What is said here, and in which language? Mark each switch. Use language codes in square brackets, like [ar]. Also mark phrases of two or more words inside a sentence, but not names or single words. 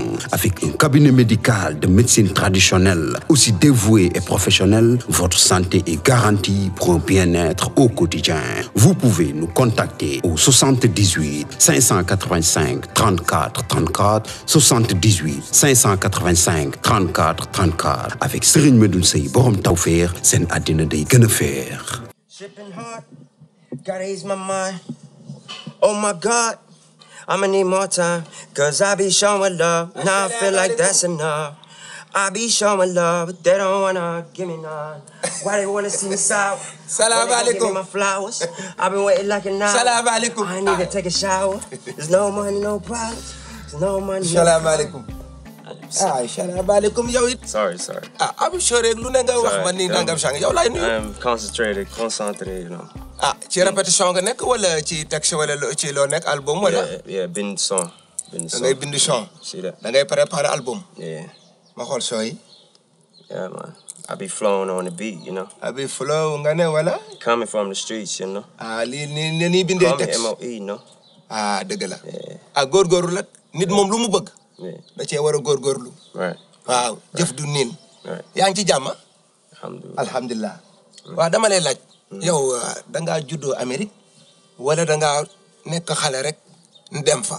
[fr] Avec un cabinet médical de médecine traditionnelle aussi dévoué et professionnel, votre santé est garantie pour un bien-être au quotidien. Vous pouvez nous contacter au 78 585 34 34 78 585 34 34. [wo] Avec Serigne Medoune Sey Borom Tawfekh, seen àddina day gën a feex. [en] Shipping hard, gotta ease my mind. Oh my God, I'ma need more time. Cause I be showing love, now I feel like that's enough. I be showing love, but they don't wanna give me none. Why they wanna see me sour? [ar] Salam [en] Why they [ar] alaikum. [en] give me my flowers? I've been waiting like an hour. [ar] Salam alaikum. [en] I need to take a shower. There's no money, no problems. There's no money, no [ar] Salam alaikum. Salam alaikum [wo] yow it. [en] Sorry. [wo] Abi sore lu ne nga wax ma ni nangam sang yow lay nuyu. [en] I'm concentrated, you know. [wo] Ci répétition nga nekk wala ci texte wala ci loo nekk album wala? [en] Yeah, bind song. [wo] Da ngay bind son. [en] See that? [wo] Da ngay préparer album. [en] Yeah. [wo] Ma xool sooy. [en] Yeah, man. I be flowing on the beat, you know. [wo] Abi flow nga ne wala? [en] Coming from the streets, you know. [wo] Lii ni bindee [en] Call me [wo] texte. [en] MOE, you know. [wo] Dëgg la. [en] Yeah. [wo] Góorgóorlu la nit moom lu mu bëgg. [en] Yeah. [wo] Da cee war a góorgóorlu. [en] Right. [wo] Waaw jëf du niin. [en] Right. [wo] Yaa ngi ci jàmm? [ar] Alhamdulillah. [wo] Waaw dama lay laaj. Yow dangaa juddoo Amérique wala dangaa nekk xale rek dem fa.